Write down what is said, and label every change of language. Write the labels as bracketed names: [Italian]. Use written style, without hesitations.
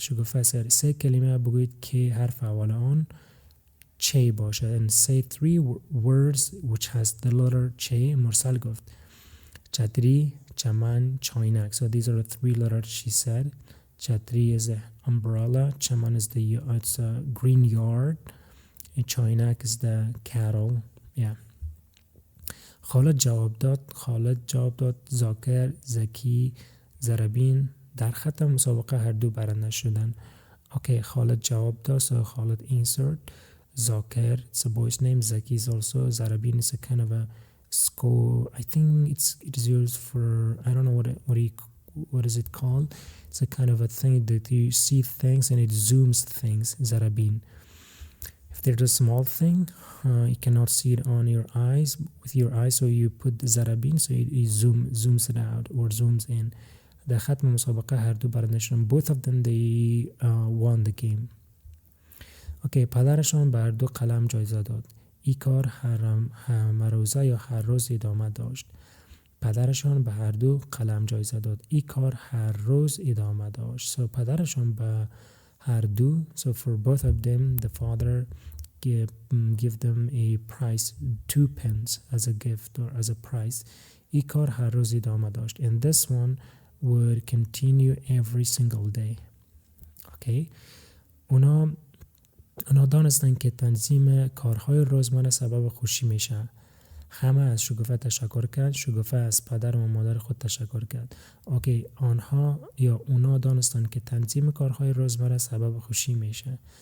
[Persian] شگوفه said 3 کلمه بگوید که حرف اول آن چه باشه. [English] And say 3 words which has the letter چه. [Persian] مرسل گفت چتری، چمن، چاینک. [English] So these are the 3 letters she said. چتری is the umbrella, چمن is it's a green yard, and چاینک is the cattle. Yeah. [Persian] خالد جواب داد زاکر، زکی، زربین در خط مسابقه هر دو برنده شدن. Okay, خالد جواب داد. [English] So خالد answered. Zakir, it's a boy's name. Zaki is also. Zarabin is a kind of a score. I think it is used for, I don't know what is it called. It's a kind of a thing that you see things and it zooms things. Zarabin. If there's a small thing, you cannot see it on your eyes with your eyes, so you put the zarabin, so it zooms it out or zooms in. [Persian] در ختم مسابقه هر دو برنده شدن. [English] Both of them they won the game. [Persian] اوکی، پدرشان به هر دو قلم جایزه داد. این کار هر روزه یا هر روز ادامه داشت. پدرشان به هر دو قلم جایزه داد. این کار هر روز ادامه داشت. [English] So [Persian] پدرشان به هر دو, [English] so for both of them, the father give them a prize, 2 pence as a gift or as a prize. [Persian] این کار هر روز ادامه داشت. [English] And this one would continue every single day. Okay. [Persian] اونا دانستن که تنظیم کارهای روزمره سبب خوشی میشه. همه از شگوفه تشکر کرد. شگوفه از پدر و مادر خود تشکر کرد. اوکی، اونا دانستن که تنظیم کارهای روزمره سبب خوشی میشه.